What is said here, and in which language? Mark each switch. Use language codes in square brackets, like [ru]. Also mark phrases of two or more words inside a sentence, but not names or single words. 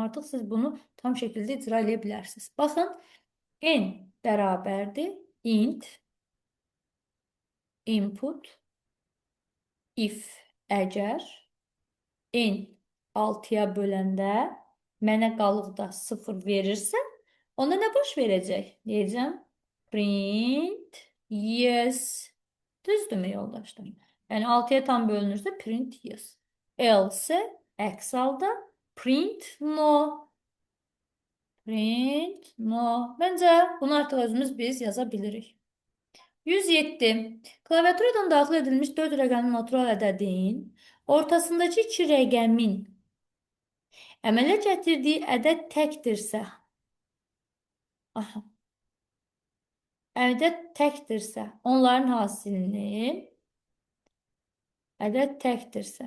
[az] Artıq siz bunu tam şəkildə icra edə bilərsiniz. Baxın, n bərabərdir [en] int input if [az] əgər n 6-ya böləndə mənə qalıqda 0 verirsə, onda nə baş verəcək? Deyəcəm, [en] print yes. [az] Düzdürmü yoldaşlar? Yəni 6-ya tam bölünürsə [en] print yes. [az] Else əks halda [en] print no. Print no. [az] Məncə bunu artıq özümüz biz yaza bilirik. 107. Klaviaturadan daxil edilmiş 4 rəqəmli natural ədədin ortasındakı 2 rəqəmin əmələ gətirdiyi ədəd təkdirsə, onların hasilini ədəd təkdirsə.